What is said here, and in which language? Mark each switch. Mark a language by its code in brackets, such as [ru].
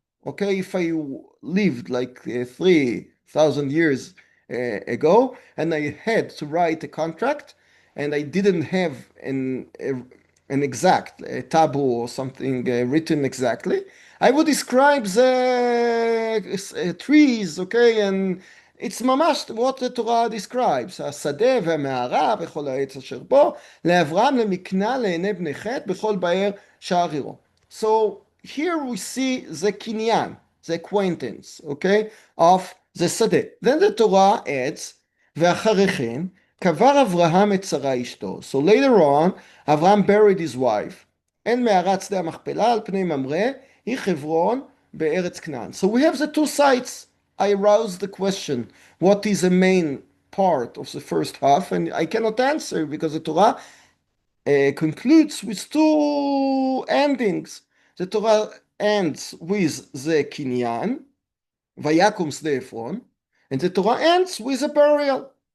[en] Okay, if I lived like 3,000 years ago and I had to write a contract and I didn't have an exact taboo or something written exactly, I would describe the trees, okay, and it's ממש what the Torah describes, [he] השדה והמערה וכל העץ אשר בו, לאברהם למקנה לעיני בני חת בכל באר שער עירו. [en] So here we see the kinyan, the acquaintance, okay, of the שדה. Then the Torah adds, [he] ואחרי כן, קבר אברהם את שרה אשתו. [en] So later on, Abraham buried his wife, [he] אין מערת שדה המכפלה על פני ממרא, היא חברון בארץ כנען. [en] So we have the two sides. I aroused the question, what is the main part of the first half? And I cannot answer because the Torah concludes with two endings. The Torah ends with the kinyan, vayakum sde Efron, and the Torah ends with a burial.